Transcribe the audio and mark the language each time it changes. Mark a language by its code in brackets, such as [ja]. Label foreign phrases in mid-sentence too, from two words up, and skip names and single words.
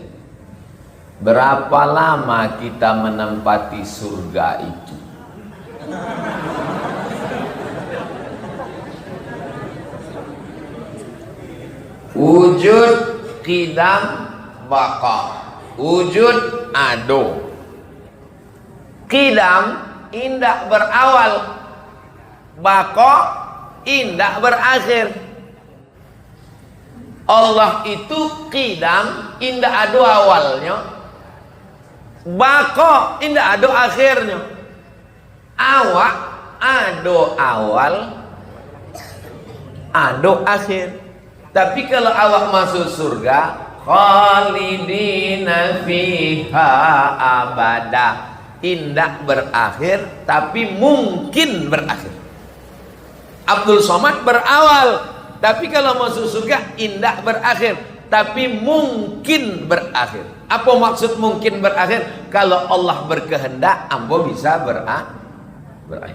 [id] Berapa lama kita menempati surga itu? [min] Wujud, qidam, baqa. Wujud ado. Qidam indak berawal. Baqa indak berakhir. Allah itu qidam indak ado awalnya. Baqa indak ado akhirnya. Awak ado awal, ado akhir. Tapi kalau awak masuk surga, [ar] خالدين فيها أبدا, [min] indak berakhir tapi mungkin berakhir. Abdul Somad berawal, tapi kalau masuk surga indak berakhir tapi mungkin berakhir. Apa maksud mungkin berakhir? Kalau Allah berkehendak, ambo bisa berakhir.